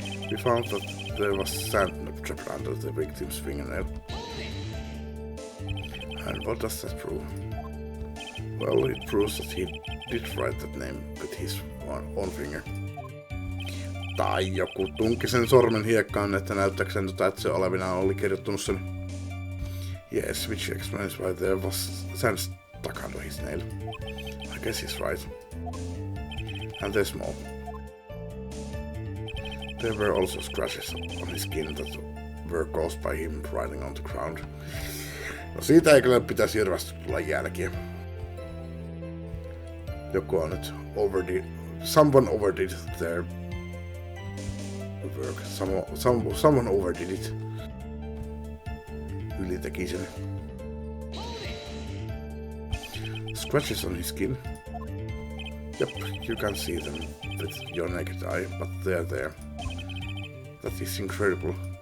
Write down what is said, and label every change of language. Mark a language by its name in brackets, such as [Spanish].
[English] We found that there was sand trapped under the victim's fingernail. And what does that prove? Well, it proves that he did write that name with his own finger. [Finnish] Tai joku tunki sen sormen hiekkaan, että näyttääkseen että se olevinaan oli kirjoittanut sen. [English] Yes, which explains why there was sand stuck under his nail. I guess he's right. And there's more. There were also scratches on his skin that were caused by him riding on the ground. [Finnish] No siitä ei kyllä pitäisi hirveästi tulla jälkiä. Joku on nyt [English] someone overdid their work. Someone overdid it. [Finnish] Yliteki sen. [English] Scratches on his skin. Yep, you can see them with your naked eye, but they're there. That is incredible.